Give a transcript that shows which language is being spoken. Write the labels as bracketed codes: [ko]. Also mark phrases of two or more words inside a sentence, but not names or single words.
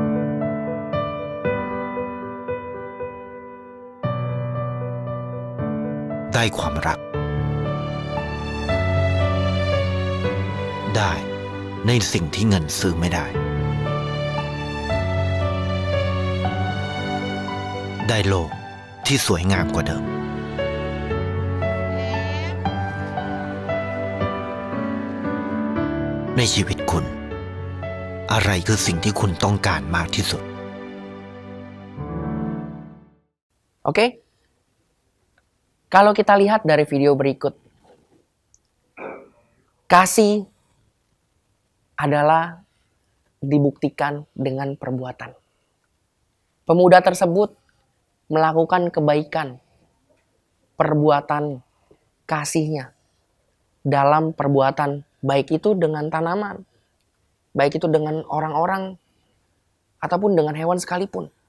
[th] ได้ความรัก ได้ในสิ่งที่เงินซื้อไม่ได้ ได้โลกที่สวยงามกว่าเดิม ในชีวิตคุณ อะไรคือสิ่งที่คุณต้องการมากที่สุด [id] Oke? Kalau kita lihat dari video berikut, kasih adalah dibuktikan dengan perbuatan. Pemuda tersebut melakukan kebaikan, perbuatan kasihnya dalam perbuatan, baik itu dengan tanaman, baik itu dengan orang-orang, ataupun dengan hewan sekalipun.